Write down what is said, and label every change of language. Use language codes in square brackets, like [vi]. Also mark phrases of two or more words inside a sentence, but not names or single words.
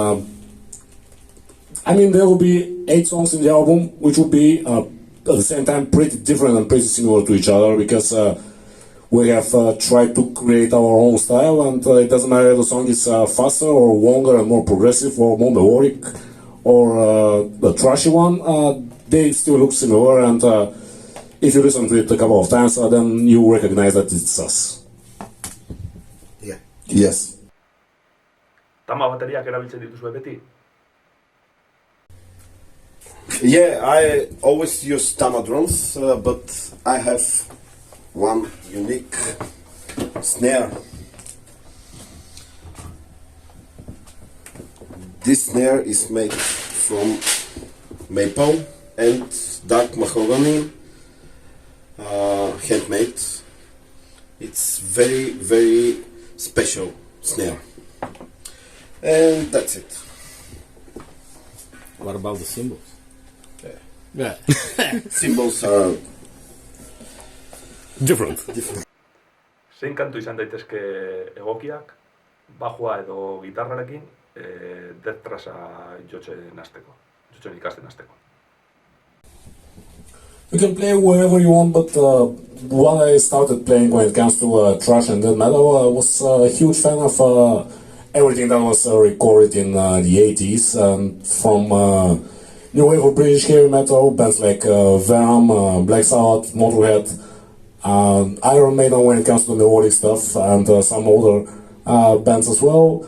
[en] there will be 8 songs in the album, which will be, at the same time, pretty different and pretty similar to each other, because we have tried to create our own style, and it doesn't matter if the song is faster or longer and more progressive or more melodic or the trashy one, they still look similar, and if you listen to it a couple of times, then you recognize that it's us. Yeah. Yes. [eu] Tama bateriak erabiltzen dituzue beti? [en] Yeah, I always use Tama drums, but I have one unique snare. This snare is made from maple and dark mahogany, handmade. It's very, very special snare. And that's it. What about the cymbals? Yeah. Symbols are Different. [eu] Zein kantu izan daitezke egokiak, bajua edo gitarrarekin, death trasa jotzen ikasten hasteko? [en] You can play wherever you want, but when I started playing when it comes to thrash and death metal, I was a huge fan of everything that was recorded in the 80s, from new wave of British heavy metal, bands like Venom, Black Sabbath, Motorhead, Iron Maiden when it comes to the melodic stuff, and some older bands as well.